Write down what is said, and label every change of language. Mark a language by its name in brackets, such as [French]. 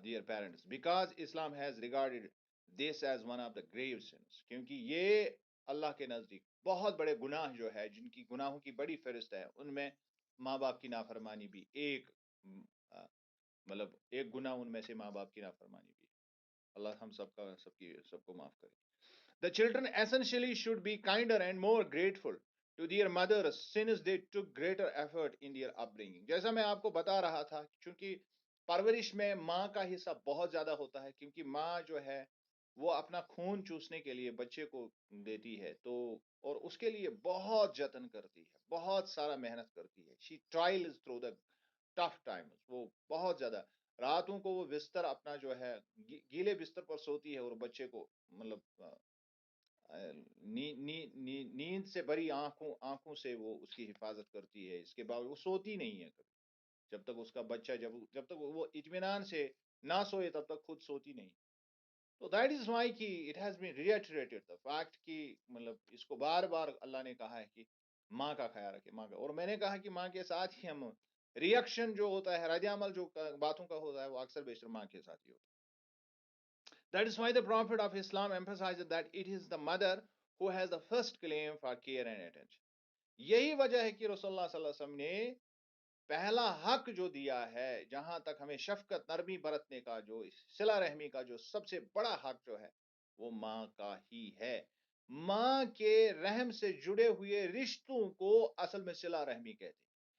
[English] Their parents because Islam has regarded this as one of the grave sins. [Urdu] کیونکہ یہ اللہ کے نزدیک بہت بڑے گناہ جو ہے، جن کی گناہوں کی بڑی فہرست ہے، ان میں ماں باپ کی نافرمانی بھی ایک مطلب ایک گناہ ان میں سے ماں باپ کی نافرمانی بھی. اللہ ہم سب کو معاف کرے. [English] The children essentially should be kinder and more grateful to their mothers since they took greater effort in their upbringing. [Urdu] جیسا میں آپ کو بتا رہا تھا، چونکہ پرورش میں ماں کا حصہ بہت زیادہ ہوتا ہے، کیونکہ ماں جو ہے وہ اپنا خون چوسنے کے لیے بچے کو دیتی ہے، تو اور اس کے لیے بہت جتن کرتی ہے، بہت سارا محنت کرتی ہے. [English] She trials through the tough times. [Urdu] وہ بہت زیادہ راتوں کو وہ بستر اپنا جو ہے گیلے بستر پر سوتی ہے، اور بچے کو مطلب نیند سے بری آنکھوں سے وہ اس کی حفاظت کرتی ہے. اس کے باوجود وہ سوتی نہیں ہے کبھی. جب تک اس کا بچہ جب تک وہ اطمینان سے نہ سوئے تب تک خود سوتی نہیں. تو [English] that is why [Urdu] کہ [English] it has been reiterated the fact [Urdu] کہ مطلب اس کو بار بار اللہ نے کہا ہے کہ ماں کا خیال رکھے، ماں کا. اور میں نے کہا کہ ماں کے ساتھ ہی ہم ریئیکشن جو ہوتا ہے، رد عمل جو باتوں کا ہوتا ہے، وہ اکثر بیشتر ماں کے ساتھ ہی ہوتا ہے. [English] That is why the Prophet of Islam emphasizes that it is the mother who has the first claim for care and attention. [Urdu] یہی وجہ ہے کہ رسول اللہ صلی اللہ علیہ وسلم نے پہلا حق جو دیا ہے، جہاں تک ہمیں شفقت نرمی برتنے کا، جو صلہ رحمی کا جو سب سے بڑا حق جو ہے، وہ ماں کا ہی ہے. ماں کے رحم سے جڑے ہوئے رشتوں کو اصل میں صلہ رحمی کہتے ہیں.